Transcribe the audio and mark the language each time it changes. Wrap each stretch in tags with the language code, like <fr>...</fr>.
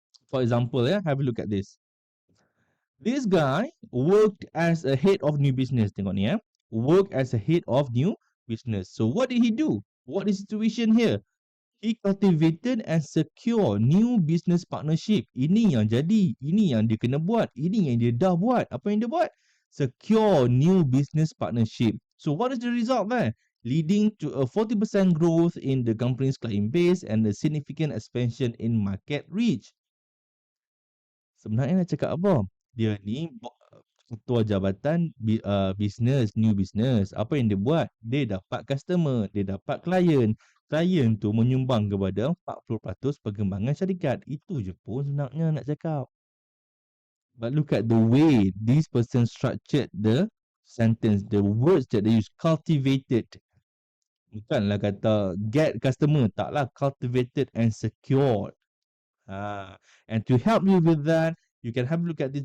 <en>For example, yeah, have a look at this. This guy worked as a head of new business.</en> <ms>Tengok ni,</ms> <en>worked as a head of new business. So what did he do? What is the situation here? He cultivated and secure new business partnership.</en> <ms>Ini yang jadi, ini yang dia kena buat, ini yang dia dah buat. Apa yang dia buat?</ms> <en>Secure new business partnership. So what is the result there? Leading to a 40% growth in the company's client base and a significant expansion in market reach.</en> <ms>Sebenarnya nak cakap apa? Dia ni ketua jabatan business, new business. Apa yang dia buat? Dia dapat customer, dia dapat klien. Klien tu menyumbang kepada 40% perkembangan syarikat. Itu je pun sebenarnya nak cakap.</ms> <en>But look at the way this person structured the sentence, the words that they use, cultivated.</en> <ms>Bukanlah kata get customer, taklah,</ms> <en>cultivated and secured. Ah, and to help you with that, you can have a look at this.</en>